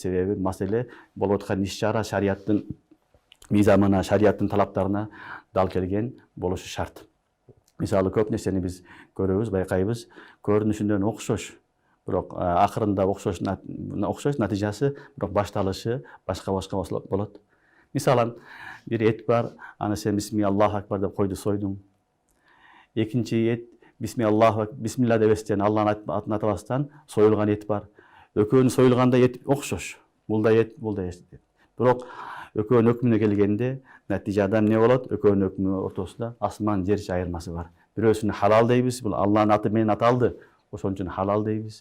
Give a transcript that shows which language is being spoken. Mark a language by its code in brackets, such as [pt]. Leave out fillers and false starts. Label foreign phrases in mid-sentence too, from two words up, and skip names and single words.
[ky] Себеби маселе болуп аткан иш-чара шариаттын мыйзамына, шариаттын талаптарына дал келген болушу шарт. Мисалы көп нерсени биз көрөбүз, байкайбыз, көрүнүшүнөн окшош, бирок акырында окшош натыйжасы бирок башталышы башка болот. Мисалан, бир эт бар, аны сен [ar] بسم الله أكبر [ky] деп койду сойдуң. Экинчи эт бисмилла дебестен, Аллахтын атын атабастан союлган эт бар. Экөөнүн союлганда эт окшош. Бул да эт, бул да эт. Бирок экөөнүн өкмүнө келгенде натыйжада эмне болот? Экөөнүн өкмү ортосунда асман жер айырмасы бар. Бирөөсүнө халал дейбиз, бул Аллахтын аты менен аталды, ошон үчүн халал дейбиз.